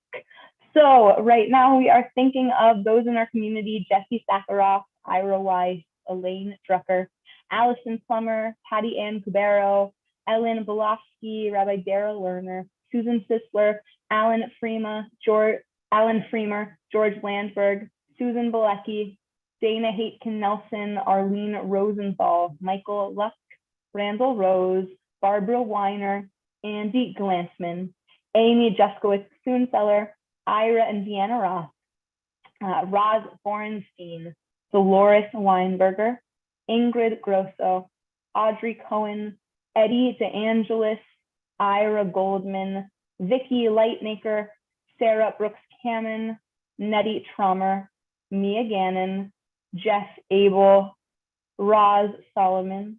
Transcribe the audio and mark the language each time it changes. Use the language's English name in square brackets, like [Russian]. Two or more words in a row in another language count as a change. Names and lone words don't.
[English] So right now we are thinking of those in our community: Jesse Sakharoff, Ira Weiss, Elaine Drucker, Allison Plummer, Patty Ann Cubero, Ellen Belofsky, Rabbi Daryl Lerner, Susan Sisler, Alan Freemer, George Landberg, Susan Balecki, Dana Haitkin Nelson, Arlene Rosenthal, Michael Luck, Randall Rose, Barbara Weiner, Andy Glansman, Amy Juskowitz Soonfeller, Ira and Deanna Ross, Roz Borenstein, Dolores Weinberger, Ingrid Grosso, Audrey Cohen, Eddie DeAngelis, Ira Goldman, Vicky Lightmaker, Sarah Brooks Kamen, Nettie Trommer, Mia Gannon, Jeff Abel, Roz Solomon,